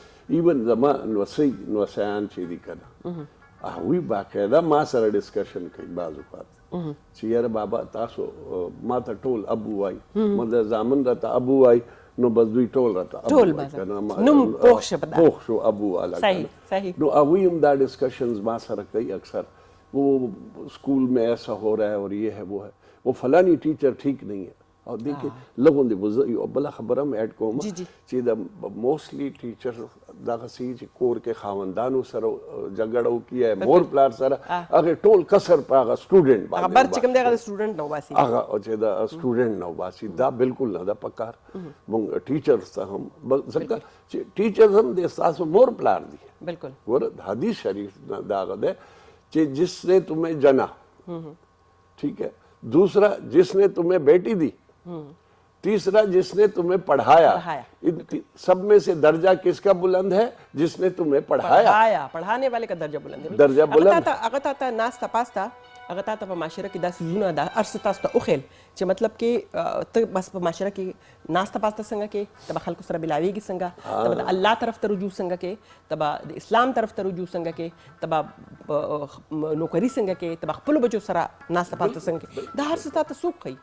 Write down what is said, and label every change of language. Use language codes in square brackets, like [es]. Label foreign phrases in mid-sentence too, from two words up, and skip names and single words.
[ps] ایون زما نوسیان چې دي که نه هغوی باقاعده ما سره ډسکشن کوي بعض اوقات چې یاره بابا تاسو ما ته ټول ابو وایي، مطلب زامن راته ابو وایي نو بس دوی ټول راته ابو وایي که نه، نوم پوخ شو ابو والا. صحیح. نو هغوی هم دا ډسکشنز ما سره کوي اکثر، [ur] وہ اسکول میں ایسا ہو رہا ہے اور یہ ہے وہ ہے، وہ فلانی ٹیچر ٹھیک نہیں ہے. [ps] او [ur] دیکھیں لوگوں [ps] دې بله خبره هم ایډ کوم چې د [en] mostly teacher [ps] دغه سي چې کور کې خاوندانو سره جګړه وکړي مور پلار سره هغه ټول کسر په هغه سټوډنټ باندې خبر چې کوم دی هغه سټوډنټ نو باسي، هغه چې د سټوډنټ نو باسي دا بالکل نه ده پکار. موږ ټیچرز ته هم ځکه چې ټیچرز هم د ستاسو مور پلار دي. بالکل. ور حدیث شریف دا هغه ده چې [ur] جس نے تمہیں جنا، ٹھیک ہے، دوسرا جس نے تمہیں بیٹی دی، تیسرا جس نے تمہیں پڑھایا. سب میں سے درجہ کس کا بلند ہے؟ جس نے تمہیں پڑھایا. پڑھانے والے کا درجہ بلند ہے. درجہ بلند. [ps] هغه ته ناسته پاسته هغه ته په معاشره کې داسې زونه ده ارڅ تاسو ته وښیل چې مطلب کې ته بس په معاشره کې ناسته پاسته څنګه کې ته به خلکو سره بلاویږي څنګه، ته به د الله طرف ته رجوع څنګه کې، ته به د اسلام طرف ته رجوع څنګه کې، ته به نوکري څنګه کې، ته به خپلو بچو سره ناسته پاسته څنګه کې، دا هر څه تا ته څوک ښیي؟